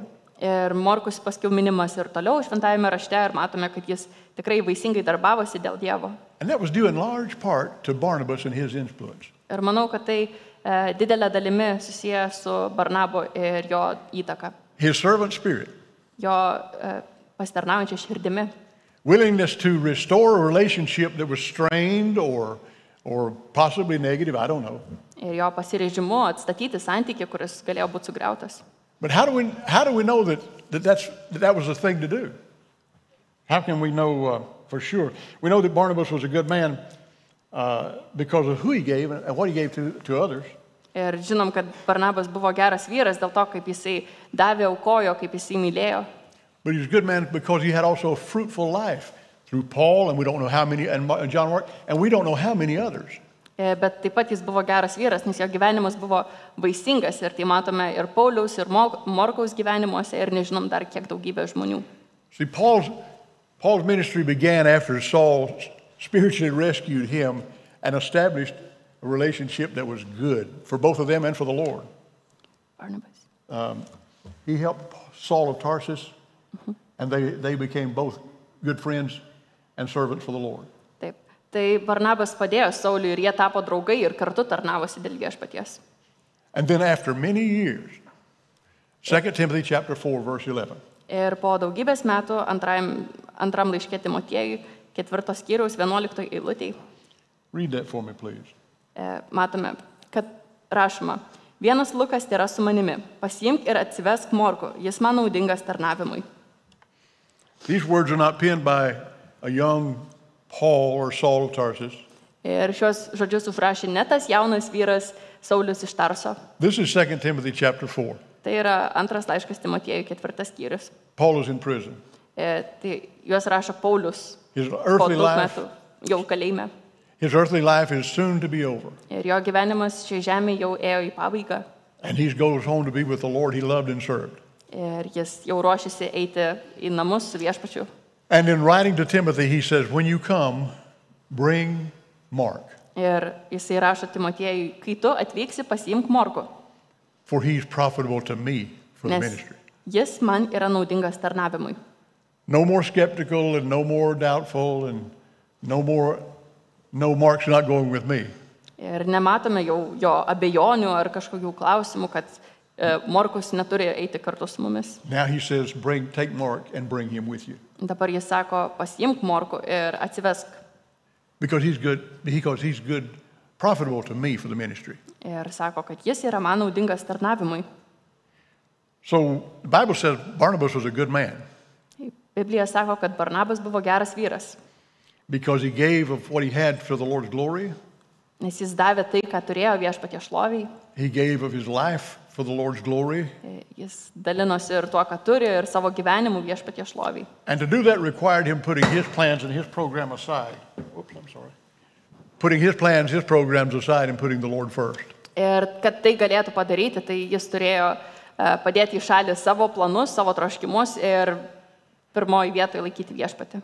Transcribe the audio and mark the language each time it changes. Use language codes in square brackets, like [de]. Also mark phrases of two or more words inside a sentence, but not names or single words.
[lt] Ir Morkus paskiau minimas ir toliau šventajame rašte, ir matome, kad jis tikrai vaisingai darbavosi dėl Dievo. [en] And that was due in large part to Barnabas and his influence. [lt] Ir manau, kad tai didelė dalimi susiję su Barnabo ir jo įtaka. [en] His servant spirit. [lt] Jo pasitarnaujančia širdimi. [en] Willingness to restore a relationship that was strained or possibly negative, I don't know. [lt] Ir jo pasiryžimu atstatyti santykį, kuris galėjo būti sugriautas. [en] But how do we know that was the thing to do? How can we know for sure? We know that Barnabas was a good man because of who he gave and what he gave to others. [lt] Ir žinom, kad Barnabas buvo geras vyras dėl to, kaip jisai davė, aukojo, kaip jisai mylėjo. [en] But he was a good man because he had also a fruitful life through Paul, and we don't know how many, and John Mark, and we don't know how many others. [lt] Bet taip pat jis buvo geras vyras, nes jo gyvenimas buvo vaisingas, ir tai matome ir Pauliaus, ir Morkaus gyvenimuose, ir nežinom dar kiek daugybė žmonių. [en] See, Paul's ministry began after Saul spiritually rescued him and established a relationship that was good for both of them and for the Lord. Barnabas. He helped Saul of Tarsus, and they became both good friends and servants for the Lord. [lt] Taip. Tai Barnabas padėjo Sauliui ir jie tapo draugai ir kartu tarnavosi dėl Viešpaties. [en] And then after many years, 2 Timothy chapter 4, verse 11. [lt] Ir po daugybės metų antram laiške Timotiejui, 4 skyriaus 11 eilutėj, [en] Read that for me, please. [lt] matome, kad rašoma: Vienas Lukas tėra su manimi, pasiimk ir atsivesk Morkų, jis man naudingas tarnavimui. [en] These words are not penned by a young Paul or Saul of Tarsus. [lt] Ir šios žodžius užrašė ne tas jaunas vyras Saulius iš Tarso. [en] This is 2 Timothy chapter 4. [lt] Tai yra antras laiškas Timotiejui, 4 skyrius. [en] Paul is in prison. [lt] Tai juos rašo Paulius [en] His [lt] po [en] earthly [lt] daug [en] life, [lt] metų jau kalėjime. [en] his earthly life is soon to be over. [lt] Ir jo gyvenimas šioje žemėje jau ėjo į pabaigą. [en] And he goes home to be with the Lord he loved and served. [lt] Ir jis jau ruošiasi eiti į namus su Viešpačiu. [en] And in writing to Timothy, he says, when you come, bring Mark, [lt] Ir jisai rašo Timotiejui: Kai tu atvyksi, pasiimk Morkų, [en] for he's profitable to me for the [lt] nes [en] ministry. [lt] jis man yra naudingas tarnavimui. [en] No more skeptical and no more doubtful and no Mark's not going with me. [lt] Ir nematome jau jo abejonių ar kažkokių klausimų, kad Morkus neturi eiti kartu su mumis. [en] Now he says, take Mark and bring him with you. [lt] Dabar jis sako: Pasiimk Morkų ir atsivesk. [en] Because he's good, profitable to me for the ministry. [lt] Ir sako, kad jis yra man naudingas tarnavimui. [en] So the Bible says Barnabas was a good man [lt] Biblija sako, kad Barnabas buvo geras vyras, [en] because he gave of what he had for the Lord's glory. [lt] nes jis davė tai, ką turėjo Viešpaties šloviai. [en] He gave of his life for the Lord's glory. [lt] Jis dalinosi ir tuo, ką turi, ir savo gyvenimu Viešpaties šloviai. [en] And to do that required him putting his plans and his program aside. Putting his plans, his programs aside and putting the Lord first. [lt] Ir kad tai galėtų padaryti, tai jis turėjo padėti į šalį savo planus, savo troškimus ir pirmoji vietoje laikyti Viešpatį.